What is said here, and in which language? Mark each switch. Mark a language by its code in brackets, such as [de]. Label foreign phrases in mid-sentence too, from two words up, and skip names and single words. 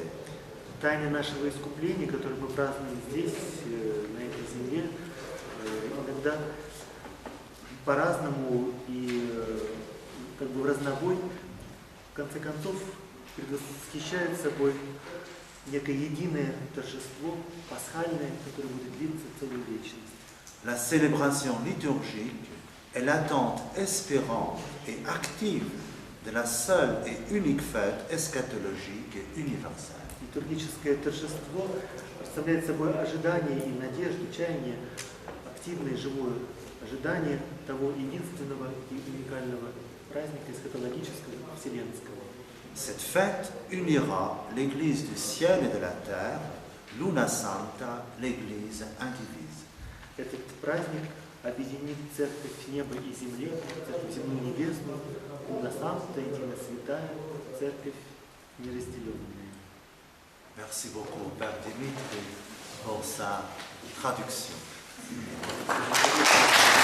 [ru] Тайна нашего искупления, которую мы празднуем здесь, на этой земле, иногда по-разному и как бы в разнобой, в конце концов, предвосхищает собой некое единое торжество, пасхальное, которое будет длиться целую вечность. [fr] La célébration liturgique est l'attente espérante et active de la seule et unique fête eschatologique et universelle. [ru] Литургическое торжество представляет собой ожидание и надежду, чаяние, активное, живое ожидание того единственного и уникального праздника эсхатологического, вселенского. [fr] Cette fête unira l'Église du ciel et de la terre, l' [la] Una Santa, [fr] l'Église indivise. [ru] Этот праздник объединит церковь неба и земли, церковь земную и небесную, [la] Luna Santa, [ru] едино святая, церковь неразделенная. [fr] Merci beaucoup, Père Dimitri, pour sa traduction.